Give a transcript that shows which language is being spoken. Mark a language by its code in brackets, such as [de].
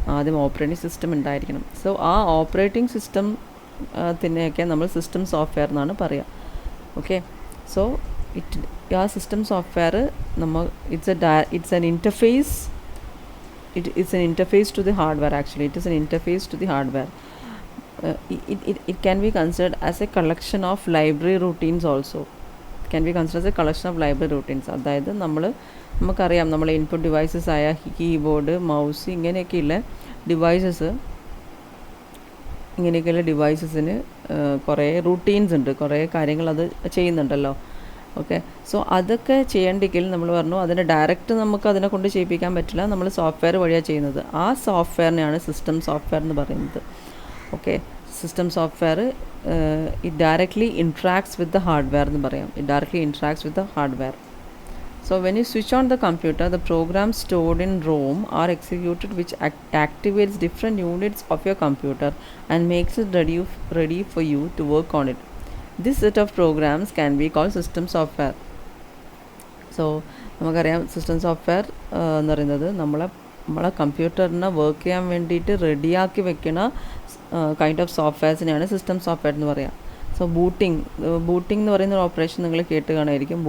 [ml] ആദ്യം operating system ഉണ്ടായിരിക്കണം. So ആ ഓപ്പറേറ്റിംഗ് സിസ്റ്റത്തിനെയൊക്കെ നമ്മൾ സിസ്റ്റം സോഫ്റ്റ്വെയർ എന്നാണ് പറയുക. [en] Okay, so ആ system software it's an interface. It's an interface to the hardware. Actually, it is an interface to the hardware. It can be considered as a collection of library routines also. It can be considered as a collection of library routines. [ml] അതായത് നമുക്കറിയാം, നമ്മൾ input devices ആയ keyboard, mouse ഇങ്ങനെയൊക്കെയുള്ള devices ഇങ്ങനെയൊക്കെയുള്ള ഡിവൈസസിന് കുറേ routines ഉണ്ട്, കുറേ കാര്യങ്ങൾ അത് ചെയ്യുന്നുണ്ടല്ലോ. ഓക്കെ, സോ അതൊക്കെ ചെയ്യണ്ടെങ്കിൽ നമ്മൾ പറഞ്ഞു അതിനെ ഡയറക്റ്റ് നമുക്ക് അതിനെ കൊണ്ട് ചെയ്യിപ്പിക്കാൻ പറ്റില്ല, നമ്മൾ സോഫ്റ്റ്വെയർ വഴിയാണ് ചെയ്യുന്നത്. ആ സോഫ്റ്റ്വെയറിനെയാണ് [en] System software എന്ന് പറയുന്നത്. Okay, system software it directly interacts with the hardware [ml] എന്ന് പറയാം. [en] It directly interacts with the hardware. So when you switch on the computer, the programs stored in ROM are executed, which activates different units of your computer and makes it ready for you to work on it. This set of programs can be called system software. [ml] So നമുക്കറിയാം system software എന്ന് പറയുന്നത് നമ്മളെ കമ്പ്യൂട്ടറിനെ work ചെയ്യാൻ വേണ്ടിയിട്ട് റെഡിയാക്കി വെക്കുന്ന kind of സോഫ്റ്റ്വെയർസിനെയാണ് system software എന്ന് പറയാം. സോ ബൂട്ടിംഗ് എന്ന് പറയുന്ന ഒരു ഓപ്പറേഷൻ നിങ്ങൾ കേട്ട് കാണുമായിരിക്കും.